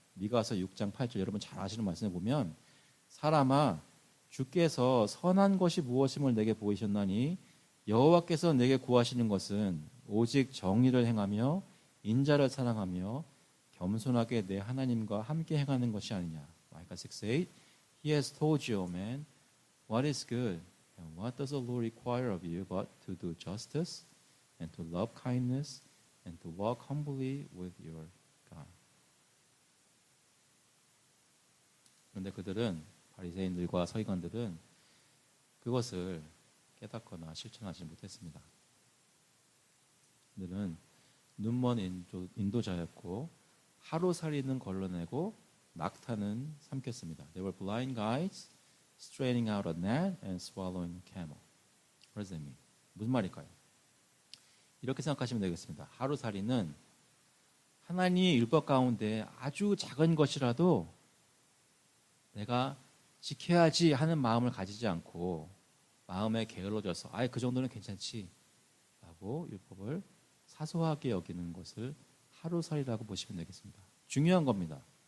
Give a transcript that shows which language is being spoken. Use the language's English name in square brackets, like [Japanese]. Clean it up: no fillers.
[Korean] 미가서 6장 8절 여러분 잘 아시는 말씀을 보면 사람아 주께서 선한 것이 무엇임을 내게 보이셨나니 여호와께서 내게 구하시는 것은 오직 정의를 행하며 인자를 사랑하며 겸손하게 내 하나님과 함께 행하는 것이 아니냐. [English] 마이카 6:8 He has told you, O man, what is good and what does the Lord require of you but to do justice and to love kindness and to walk humbly with your God. [Korean] 그런데 그들은 바리새인들과 서기관들은 그것을 깨닫거나 실천하지 못했습니다. 그들은 눈먼 인도자였고 하루살이는 걸러내고 낙타는 삼켰습니다. [English] They were blind guides straining out a net and swallowing a camel. What does that mean? [Korean] 무슨 말일까요? 이렇게 생각하시면 되겠습니다. 하루살이는 하나님의 율법 가운데 아주 작은 것이라도 내가 지켜야지 하는 마음을 가지지 않고 마음에 게을러져서 아예 그 정도는 괜찮지 라고 율법을 사소하게 여기는 것을 하루살이라고 보시면 되겠습니다. 중요한 겁니다.